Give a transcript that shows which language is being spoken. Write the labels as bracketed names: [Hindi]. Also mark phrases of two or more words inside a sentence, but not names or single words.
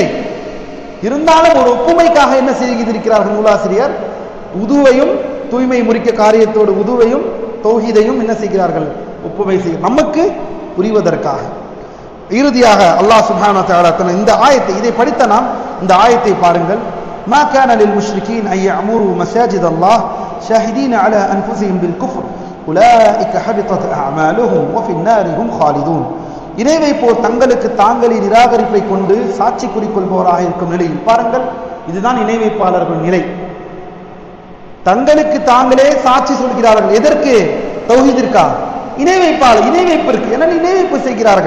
[Tamil] இருந்தாலும் ஒரு ஒப்புமைக்காக என்ன செய்திருக்கிறார்கள் நூலாசிரியர்? உதுவையும் தூய்மை முறிக்க காரியத்தோடு உதுவையும் தௌஹீதையும் என்ன செய்கிறார்கள்? ஒப்புமை செய்ய நமக்கு புரிவதற்காக. இறுதியாக அல்லாஹ் [Arabic] سبحانه وتعالى [Tamil] இந்த ஆயத்தை இதை படித்த நாம் இந்த ஆயத்தை பாருங்கள். [Arabic] ما كان للمشركين أن يعمروا مساجد الله شاهدين على أنفسهم بالكفر أولئك حبطت أعمالهم وفي النار هم خالدون. [Tamil] இணை வைப்போர் தங்களுக்கு தாங்களின் நிராகரிப்பை கொண்டு சாட்சி குறிக்கொள்பவராக இருக்கும் நிலையில் பாருங்கள், இதுதான் இணை வைப்பாளர்கள் நிலை. தங்களுக்கு தாங்களே சாட்சி சொல்கிறார்கள். எதற்கு? தௌஹீதிற்கா? இணை வைப்பிற்கு என இணை வைப்பு செய்கிறார்கள்.